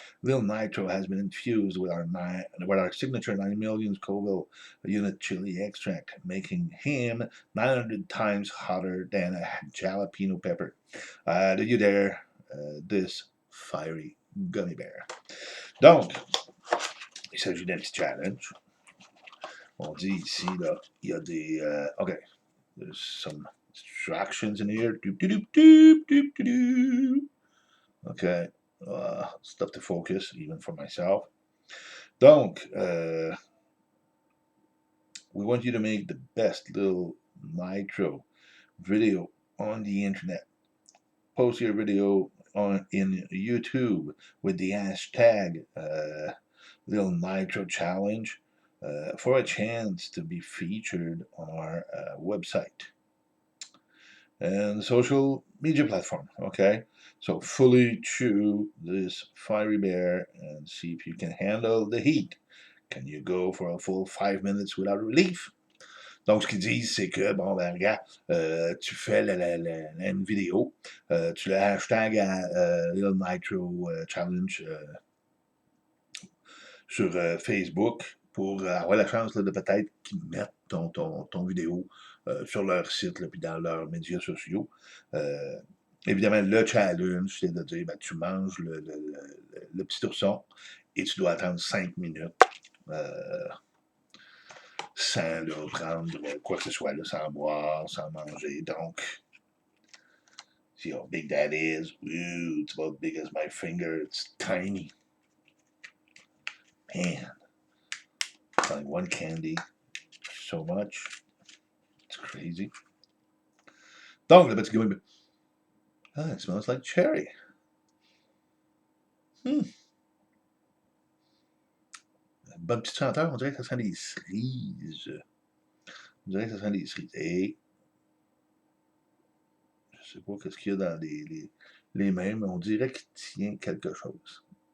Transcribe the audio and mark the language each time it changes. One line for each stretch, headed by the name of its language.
English: Lil'Nitro has been infused with our signature 9 million Scoville unit chili extract, making him 900 times hotter than a jalapeno pepper. Do you dare this fiery gummy bear?
French: Donc, il s'agit d'un petit challenge. On dit ici, là, il y a des...
English: OK, there's some instructions in here. Doop, doop, doop, doop, doop, doop. OK, stuff to focus, even for myself. Donc, we want you to make the best little nitro video on the internet. Post your video in YouTube with the hashtag Lil'Nitro Challenge for a chance to be featured on our website and social media platform. Okay, so fully chew this fiery bear and see if you can handle the heat. Can you go for a full 5 minutes without relief?
French: Donc, ce qu'ils disent, c'est que, bon, ben, regarde, tu fais une vidéo, tu le hashtag à Lil'Nitro Challenge sur Facebook pour avoir la chance là, de peut-être qu'ils mettent ton vidéo sur leur site, puis dans leurs médias sociaux. Évidemment, le challenge, c'est de dire, ben, tu manges le petit ourson et tu dois attendre 5 minutes sans là, prendre quoi que ce soit, là, sans boire, sans manger.
English: Donc, see how big that is? Ooh, it's about as big as my finger. It's tiny. Man, it's like one candy. So much. It's crazy.
French: Donc, le petit
English: gummy bear. Ah, it smells like cherry.
French: Bonne petite senteur, on dirait que ça sent des cerises. On dirait que ça sent des cerises. Et je sais pas qu'est-ce qu'il y a dans les mains, mais on dirait qu'il tient quelque chose.